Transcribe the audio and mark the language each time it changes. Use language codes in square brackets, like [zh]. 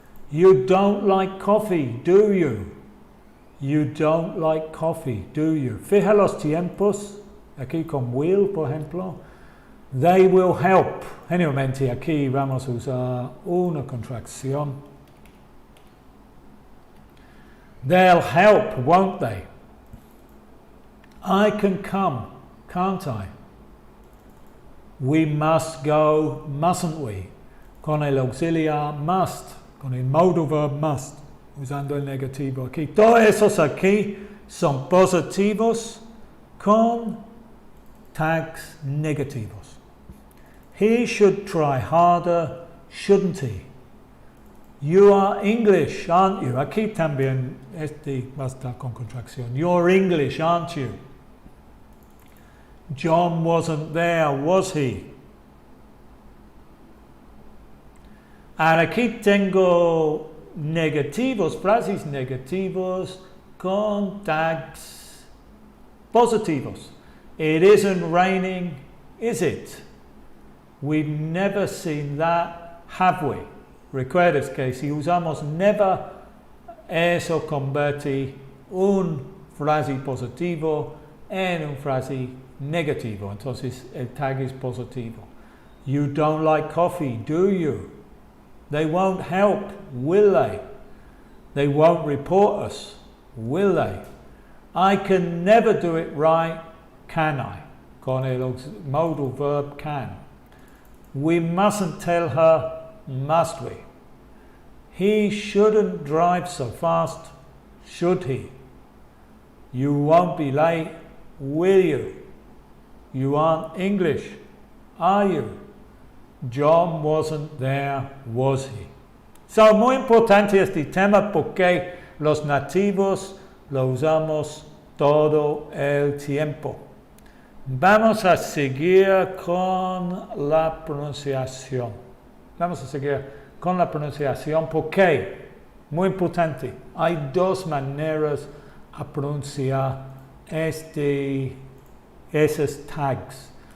[en] You don't like coffee, do you? You don't like coffee, do you? [es] Fija los tiempos. Aquí con will, por ejemplo. [en] They will help. [es] Generalmente aquí vamos a usar una contracción. [en] They'll help, won't they? I can come, can't I? We must go, mustn't we? [es] Con el auxiliar must, con el modal verb must, usando el negativo aquí. Todos esos aquí son positivos con tags negativos. [en] He should try harder, shouldn't he? You are English, aren't you? [es] Aquí también va a estar con contracción. [en] You're English, aren't you? John wasn't there, was he? [es] Ahora aquí tengo negativos, frases negativos con tags positivos. [en] It isn't raining, is it? We've never seen that, have we? [es] Recuerdes que si usamos never, eso convierte un frase positivo en un frase negativo. Entonces el tag es positivo. [en] You don't like coffee, do you? They won't help, will they? They won't report us, will they? I can never do it right, can I? [es] Con el [en] modal verb can. We mustn't tell her, must we? He shouldn't drive so fast, should he? You won't be late, will you? You aren't English, are you? John wasn't there, was he? [es] So, muy importante este tema porque los nativos lo usamos todo el tiempo. Vamos a seguir con la pronunciación. Vamos a seguir con la pronunciación porque, muy importante, hay dos maneras a pronunciar esos tags.